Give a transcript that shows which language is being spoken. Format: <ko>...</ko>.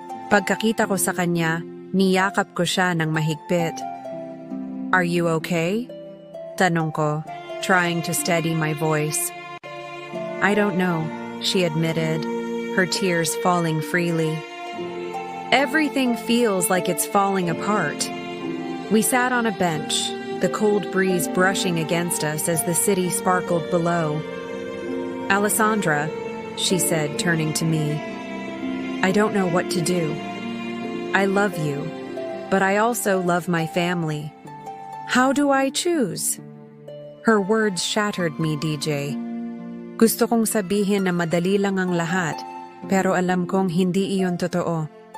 <tl>Pagkakita ko sa kanya, niyakap ko siya ng mahigpit.</tl> <en>"Are you okay?"</en> <tl>Tanong ko,</tl> <en>trying to steady my voice. "I don't know," she admitted, her tears falling freely. Everything feels like it's falling apart. We sat on a bench, the cold breeze brushing against us as the city sparkled below. "Alessandra," she said, turning to me, "I don't know what to do. I love you, but I also love my family. How do I choose?" Her words shattered me, DJ.</en> <tl>Gusto kong sabihin na madali lang ang lahat, pero alam kong hindi iyon totoo.</tl>